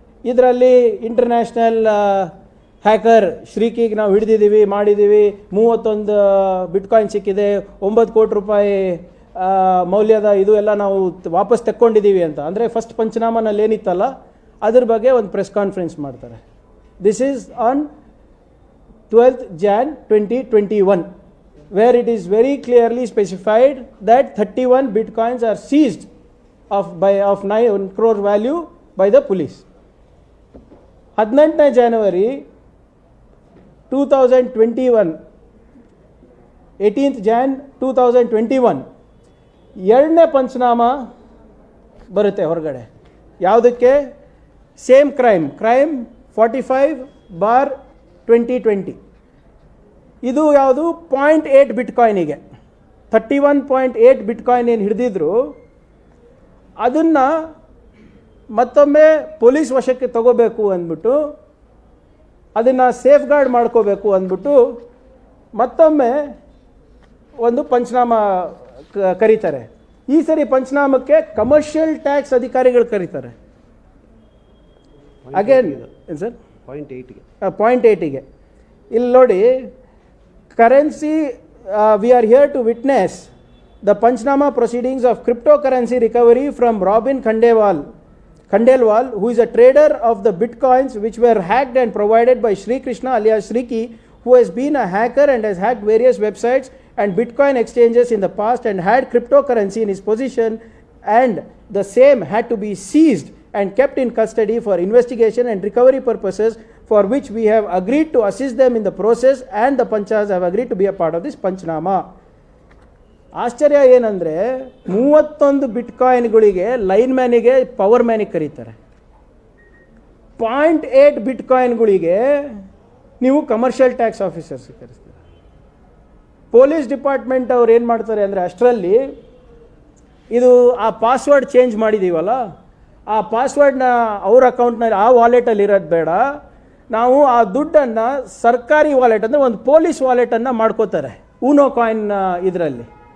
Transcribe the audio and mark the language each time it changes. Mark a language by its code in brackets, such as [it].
[kn] ಇದರಲ್ಲಿ international hacker ಶ್ರೀಕಿಗೆ ನಾವು ಹಿಡಿದಿದ್ದೀವಿ, ಮಾಡಿದ್ದೀವಿ, 31 ಬಿಟ್ಕಾಯಿನ್ ಸಿಕ್ಕಿದೆ, 9 ಕೋಟಿ ರೂಪಾಯಿ ಮೌಲ್ಯದ ಇದು ಎಲ್ಲ ನಾವು ವಾಪಸ್ ತೆಕ್ಕೊಂಡಿದ್ದೀವಿ ಅಂತ. ಅಂದರೆ ಫಸ್ಟ್ ಪಂಚನಾಮನಲ್ಲಿ ಏನಿತ್ತಲ್ಲ ಅದ್ರ ಬಗ್ಗೆ ಒಂದು ಪ್ರೆಸ್ ಕಾನ್ಫರೆನ್ಸ್ ಮಾಡ್ತಾರೆ. [en] This is on 12th Jan 2021, where it is very clearly specified that 31 bitcoins are seized of 9 crore value by the police. [kn] 18ನೇ January 2021 18th Jan 2021 ಎರಡನೇ ಪಂಚನಾಮ ಬರುತ್ತೆ ಹೊರಗಡೆ. ಯಾವುದಕ್ಕೆ? Same crime 45/2020. ಇದು ಯಾವುದು? 0.8 ಬಿಟ್ಕಾಯಿನಿಗೆ. 31.8 ಬಿಟ್ಕಾಯಿನ್ ಏನು ಹಿಡಿದಿದ್ರು ಅದನ್ನು ಮತ್ತೊಮ್ಮೆ ಪೊಲೀಸ್ ವಶಕ್ಕೆ ತಗೋಬೇಕು ಅಂದ್ಬಿಟ್ಟು ಅದನ್ನು ಸೇಫ್ ಗಾರ್ಡ್ ಮಾಡ್ಕೋಬೇಕು ಅಂದ್ಬಿಟ್ಟು ಮತ್ತೊಮ್ಮೆ ಒಂದು ಪಂಚನಾಮ ಕರೀತಾರೆ. ಈ ಸರಿ ಪಂಚನಾಮಕ್ಕೆ ಕಮರ್ಷಿಯಲ್ ಟ್ಯಾಕ್ಸ್ ಅಧಿಕಾರಿಗಳು ಕರೀತಾರೆ. ಅಗೇನ್ ಏನು ಸರ್ 0.8ಗೆ ಇಲ್ಲಿ ನೋಡಿ, [en] Currency we are here to witness the panchnama proceedings of crypto currency recovery from Robin Khandelwal, who is a trader of the bitcoins which were hacked and provided by Sri Krishna alias Sriki, who has been a hacker and has hacked various websites and bitcoin exchanges in the past and had cryptocurrency in his possession, and the same had to be seized and kept in custody for investigation and recovery purposes, for which we have agreed to assist them in the process, and the panchas have agreed to be a part of this panchnama. [kn] ಆಶ್ಚರ್ಯ ಏನಂದರೆ 31 ಬಿಟ್ಕಾಯಿನ್ಗಳಿಗೆ line ಮ್ಯಾನಿಗೆ power ಮ್ಯಾನಿಗೆ ಕರೀತಾರೆ. 0.8 ಬಿಟ್ಕಾಯಿನ್ಗಳಿಗೆ ನೀವು commercial tax officers ಕರೆಸ್ತೀರ. Police department ಅವ್ರು ಏನು ಮಾಡ್ತಾರೆ ಅಂದರೆ, ಅಷ್ಟರಲ್ಲಿ ಇದು ಆ ಪಾಸ್ವರ್ಡ್ ಚೇಂಜ್ ಮಾಡಿದ್ದೀವಲ್ಲ, ಆ ಪಾಸ್ವರ್ಡ್ನ ಅವ್ರ ಅಕೌಂಟ್ನಲ್ಲಿ ಆ ವಾಲೆಟಲ್ಲಿ ಇರೋದು ಬೇಡ, ನಾವು ಆ ದುಡ್ಡನ್ನು ಸರ್ಕಾರಿ ವಾಲೆಟ್ ಅಂದರೆ ಒಂದು ಪೊಲೀಸ್ ವಾಲೆಟನ್ನು ಮಾಡ್ಕೋತಾರೆ ಊನೋ ಕಾಯಿನ್ ಇದರಲ್ಲಿ.